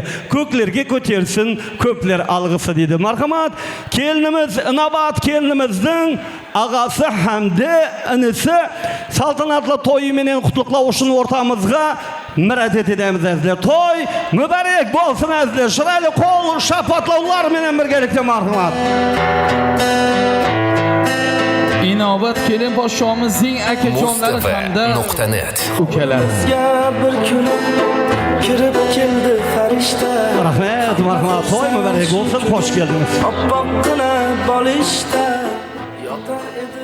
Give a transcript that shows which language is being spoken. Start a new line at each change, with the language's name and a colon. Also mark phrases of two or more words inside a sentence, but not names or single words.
Kara-Kalpak: Көклерге көтерсін, көплер алғысы дейді. Мархамат, келініміз, Инабат келініміздің ағасы Хамде інісі салтанатлы тойыменен құтлықлау үшін ортамызға мұрат етеміз әзілер. Той мүбәрек болсын әзілер. Шырайлы қол шапатлаулар менен біргелікте мархамат.
Uzbek: Inobat kelin podshohimizning akajonlari hamda ukalarimiz. Bir kunim kirib keldi farishta. Rahmat, marhamat. To'y muborak bo'lsin, xush keldingiz. Oppoqqina bolishda yotar edi.